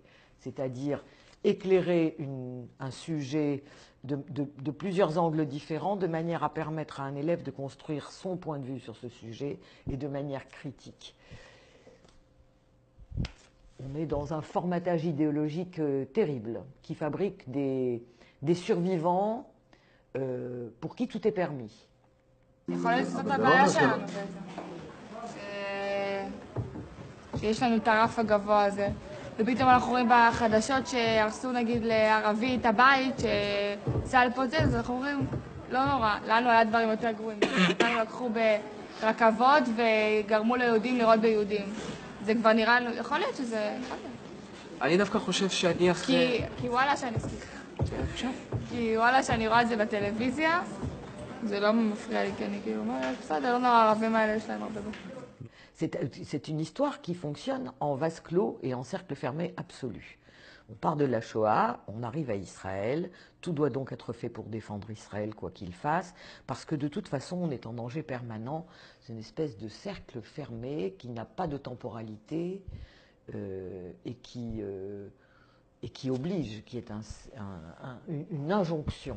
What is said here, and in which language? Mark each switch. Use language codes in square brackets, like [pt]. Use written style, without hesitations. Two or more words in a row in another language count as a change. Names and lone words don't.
[fr] C'est-à-dire éclairer un sujet de plusieurs angles différents de manière à permettre à un élève de construire son point de vue sur ce sujet et de manière critique. On est dans un formatage idéologique terrible qui fabrique des survivants pour qui tout est permis. [he] שיש לנו את הרף הגבוה הזה, ופתאום אנחנו רואים בחדשות שהרסו נגיד לערבי את הבית, שצה"ל פה זה, אז אנחנו אומרים, לא נורא, לנו היה דברים יותר גרועים. אותנו לקחו ברכבות וגרמו ליהודים לראות ביהודים. זה כבר נראה, יכול להיות שזה... אני דווקא חושב שאני אחרי... כי וואלה שאני סליחה. בבקשה. כי וואלה, שאני רואה את זה בטלוויזיה, זה לא מפריע לי, כי אני כאילו אומרת, בסדר, לא נורא, הערבים האלה יש להם הרבה בו. [fr] C'est une histoire qui fonctionne en vase clos et en cercle fermé absolu. On part de la Shoah, on arrive à Israël, tout doit donc être fait pour défendre Israël quoi qu'il fasse, parce que de toute façon on est en danger permanent, c'est une espèce de cercle fermé qui n'a pas de temporalité et qui oblige, qui est une injonction.